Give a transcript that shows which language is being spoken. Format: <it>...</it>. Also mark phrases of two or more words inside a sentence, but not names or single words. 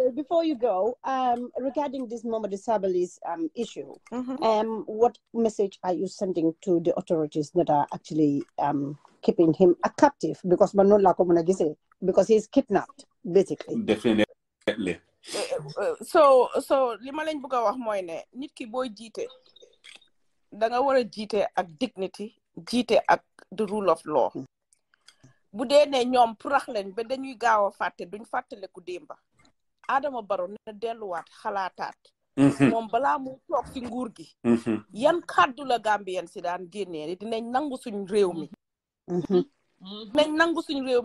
<en>Jay, before you go, regarding this Momodou Sabally's issue, what message are you sending to the authorities that are actually keeping him a captive? Because he's kidnapped, basically. Definitely.</en> <wo>So li ma lañ bëgg a wax mooy ne nit ki booy jiite da nga war a jiite ak dignity jiite ak</wo> <en>the rule of law</en> <wo>bu dee ne ñoom purax leen ba dañuy gaaw a fàtte duñ fàttaleku démba Adama Barrow na delluwaat xalaataat moom balaa mu toog ci nguur gi yan kàddu la Gambien si daan génnee dinañ nangu suñ réew mi dinañ nangu suñ réew</wo>